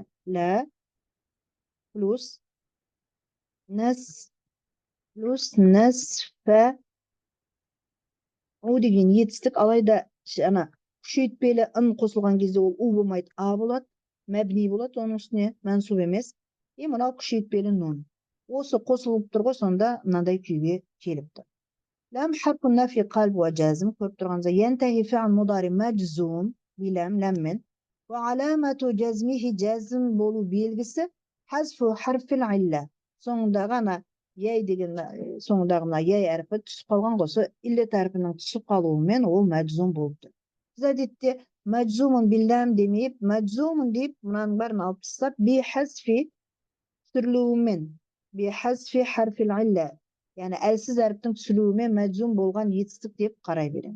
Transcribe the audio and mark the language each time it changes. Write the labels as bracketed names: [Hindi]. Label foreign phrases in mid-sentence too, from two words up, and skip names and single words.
[Kazakh] Лә плюс нәсфә у деген етістік, алайда күшейтпелі ын қосылған кезде ол у болмайды, а болады, мәбни болады, оның үстіне мәнсуб емес. И мынау күшейтпелі нун. Осы қосылып тұр ғой, сонда мынандай күйге келіп тұр. [Arabic] لم حرف نفي قلب وجزم, [Kazakh] көріп тұрғаныңызда, [Arabic] ينتهي فعل مضارع مجزوم بلم, ләммен. وعلامة جزمه, [Kazakh] жазым болу белгісі [Arabic] حذف حرف العلة. [Kazakh] Соңындағы яй деген, соңындағы яй әрпі түсіп қалған ғой, иллет әрпінің түсіп қалуымен ол мәджзум болып тұр. Біз әдетте [Arabic] مجزوم بلم [Kazakh] демейіп, мәджзумун deyip мұнаның бәрін алып тастап, [Arabic] بحذف [Kazakh] түсірілуімен, [Arabic] بحذف حرف العلة, [Kazakh] яғни әлсіз әріптің түсілуімен мәджзум болған етістік деп қарай береміз.